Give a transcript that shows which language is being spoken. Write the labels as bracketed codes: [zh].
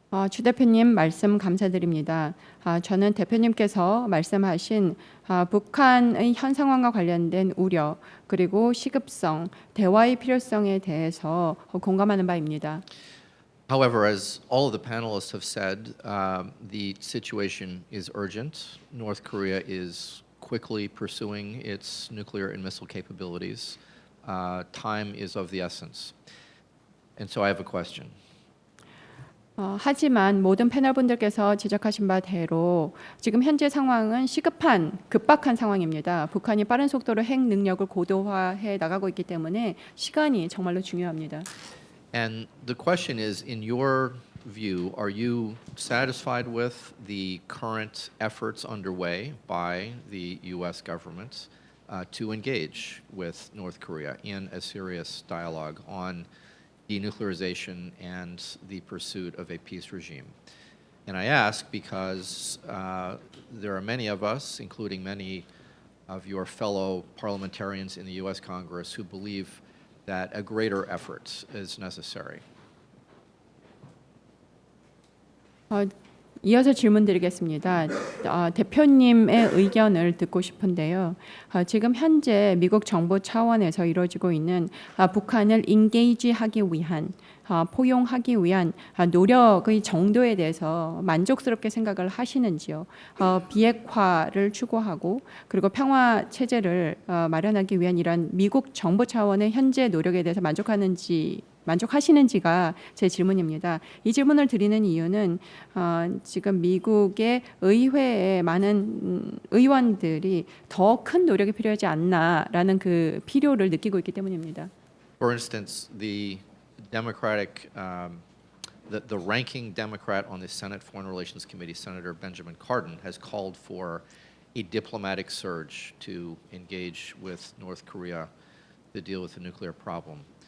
[ko] 주 대표님 말씀 감사드립니다. 저는 대표님께서 말씀하신 북한의 현 상황과 관련된 우려 그리고 시급성, 대화의 필요성에 대해서 공감하는 바입니다. [en] However, as all of the panelists have said, the situation is urgent. North Korea is quickly pursuing its nuclear and missile capabilities. Time is of the essence. And so I have a question. [ko] 하지만 모든 패널분들께서 지적하신 바대로 지금 현재 상황은 시급한, 급박한 상황입니다. 북한이 빠른 속도로 핵 능력을 고도화해 나가고 있기 때문에 시간이 정말로 중요합니다. [en] And the question is, in your view, are you satisfied with the current efforts underway by the U.S. government to engage with North Korea in a serious dialogue on denuclearization and the pursuit of a peace regime? And I ask because there are many of us, including many of your fellow parliamentarians in the U.S. Congress, who believe that a greater effort is necessary. [ko] 이어서 질문드리겠습니다. 대표님의 의견을 듣고 싶은데요. 지금 현재 미국 정부 차원에서 이루어지고 있는 북한을 인게이지하기 위한 포용하기 위한 노력의 정도에 대해서 만족스럽게 생각을 하시는지요? 비핵화를 추구하고 그리고 평화 체제를 마련하기 위한 이런 미국 정부 차원의 현재 노력에 대해서 만족하시는지가 제 질문입니다. 이 질문을 드리는 이유는 지금 미국의 의회에 많은 의원들이 더 큰 노력이 필요하지 않나라는 그 필요를 느끼고 있기 때문입니다. [en] For instance, the Democratic, the ranking Democrat on the Senate Foreign Relations Committee, Senator Benjamin Cardin, has called for a diplomatic surge to engage with North Korea to deal with the nuclear problem.